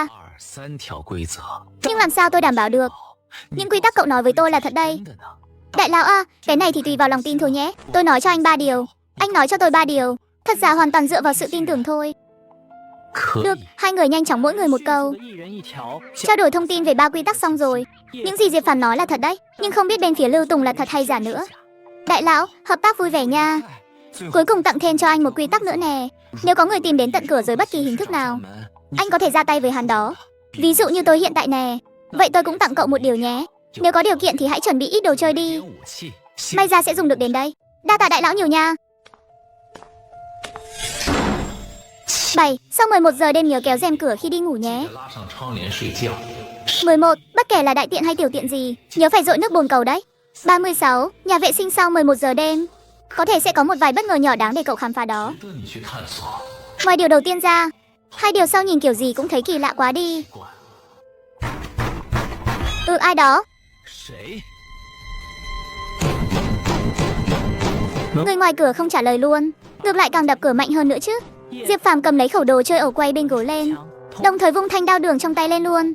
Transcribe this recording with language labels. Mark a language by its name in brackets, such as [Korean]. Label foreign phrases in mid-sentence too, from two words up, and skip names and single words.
[Chinese] 2、3 条规则。 [Vietnamese] Nhưng làm sao tôi đảm bảo được? Những quy tắc cậu nói với tôi là thật đây. [Chinese] 真的呢？ [Vietnamese] Đại lão à, cái này thì tùy vào lòng tin thôi nhé. Tôi nói cho anh 3 điều. Anh nói cho tôi 3 điều. Thật ra hoàn toàn dựa vào sự tin tưởng thôi. [Chinese] 可 [Vietnamese] Được, [Chinese] 以。 [Vietnamese] hai người nhanh chóng mỗi người một câu. [Chinese] 一人一条。 [Vietnamese] Trao đổi thông tin về 3 quy tắc xong rồi. Những gì Diệp Phàm nói là thật đấy. Nhưng không biết bên phía Lưu Tùng là thật hay giả nữa. Đại lão, hợp tác vui vẻ nha. Cuối cùng tặng thêm cho anh một quy tắc nữa nè. Nếu có người tìm đến tận cửa dưới bất kỳ hình thức nào, anh có thể ra tay với hắn đó. Ví dụ như tôi hiện tại nè. Vậy tôi cũng tặng cậu một điều nhé. Nếu có điều kiện thì hãy chuẩn bị ít đồ chơi đi. [Chinese] 武器。 [Vietnamese] May ra sẽ dùng được đến đây. Đa tạ đại lão nhiều nha. 7. Sau 11 giờ đêm nhớ kéo rèm cửa khi đi ngủ nhé. [Chinese] 拉上窗帘睡觉。 [Vietnamese] 11. Bất kể là đại tiện hay tiểu tiện gì, nhớ phải dội nước bồn cầu đấy. 36. Nhà vệ sinh sau 11 giờ đêm. Có thể sẽ có một vài bất ngờ nhỏ đáng để cậu khám phá đó. [Chinese] 值得你去探索。 [Vietnamese] Ngoài điều đầu tiên ra, hai điều sau nhìn kiểu gì cũng thấy kỳ lạ quá đi. [Chinese] 管 [Vietnamese] Ai đó? [Chinese] 谁？ [Vietnamese] Người ngoài cửa không trả lời luôn, ngược lại càng đập cửa mạnh hơn nữa chứ. Diệp Phàm cầm lấy khẩu đồ chơi ổ quay bên gối lên, đồng thời vung thanh đao đường trong tay lên luôn.